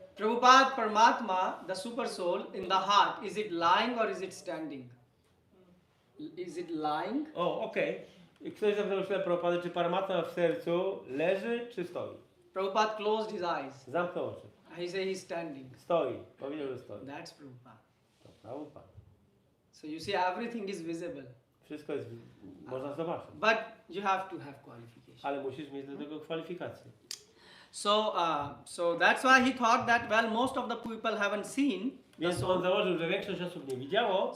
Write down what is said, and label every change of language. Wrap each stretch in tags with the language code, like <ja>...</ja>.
<en>Prabhupada, Paramatma, the super soul in the heart, is it lying or is it standing? Is it lying?</en> <pl>O, okej. I ktoś zapytał się Prabhupady, czy Paramatma w sercu leży, czy stoi?</pl> <en>Prabhupada closed his eyes.</en> <pl>Zamknął oczy.</pl> <en>He said he's standing.</en> <pl>Stoi. Powiedział, że stoi.</pl> <en>That's Prabhupada.</en> <pl>To Prabhupada.</pl> <en>So you see, everything is visible.</en> <pl>Wszystko jest, można zobaczyć.</pl> <en>But you have to have qualification.</en> <pl>Ale musisz mieć do tego kwalifikacje.</pl> <en>So that's why he thought that, well, most of the people haven't seen.</en> <pl>Więc on założył, że większość osób nie widziało.</pl>